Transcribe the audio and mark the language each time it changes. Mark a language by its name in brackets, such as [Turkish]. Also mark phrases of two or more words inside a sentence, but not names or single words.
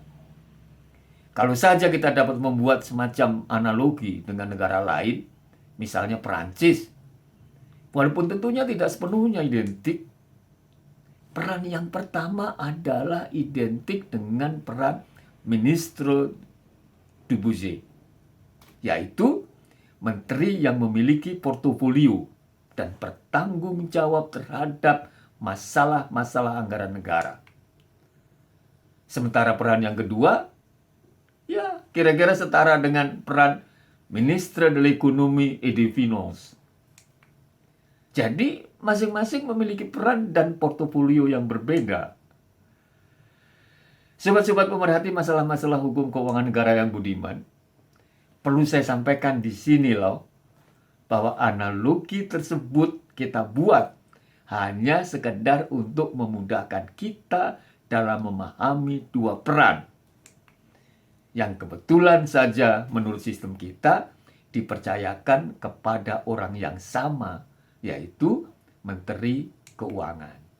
[Indonesian] Kalau saja kita dapat membuat semacam analogi dengan negara lain, misalnya Perancis, walaupun tentunya tidak sepenuhnya identik, peran yang pertama adalah identik dengan peran [French] Ministre du Budget, [Indonesian] yaitu menteri yang memiliki portofolio dan bertanggung jawab terhadap masalah-masalah anggaran negara. Sementara peran yang kedua, ya kira-kira setara dengan peran [French] Ministre de l'Économie et des Finances. [Indonesian] Jadi masing-masing memiliki peran dan portofolio yang berbeda. Sobat-sobat pemerhati masalah-masalah hukum keuangan negara yang budiman, perlu saya sampaikan di sini loh, bahwa analogi tersebut kita buat hanya sekedar untuk memudahkan kita dalam memahami dua peran yang kebetulan saja menurut sistem kita dipercayakan kepada orang yang sama, yaitu Menteri Keuangan.